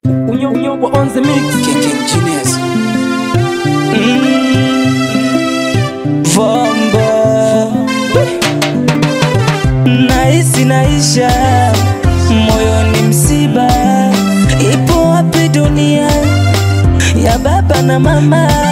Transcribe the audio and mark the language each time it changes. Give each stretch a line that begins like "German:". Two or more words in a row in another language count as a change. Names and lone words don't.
English: Unyo, unyo, on the mix. King, King Genius. Mm. Vombo.
Swahili: Nahisi naisha, moyo ni msiba. Ipo wapi dunia ya baba na mama?